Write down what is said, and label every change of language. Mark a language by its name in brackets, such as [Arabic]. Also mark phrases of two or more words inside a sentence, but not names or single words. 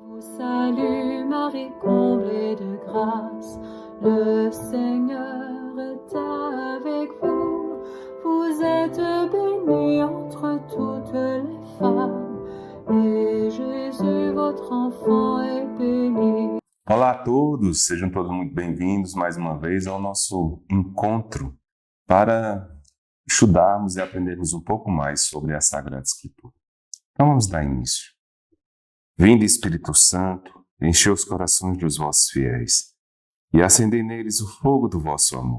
[French] Salut Marie, comblée de grâce, le Seigneur est avec vous. Vous êtes bénie entre toutes les femmes, et Jésus, votre enfant, est béni. [Portuguese] Olá a todos, sejam todos muito bem-vindos mais uma vez ao nosso encontro para estudarmos e aprendermos um pouco mais sobre a Sagrada Escritura. Então vamos dar início. Vinde, Espírito Santo, enchei os corações dos vossos fiéis e acendei neles o fogo do vosso amor.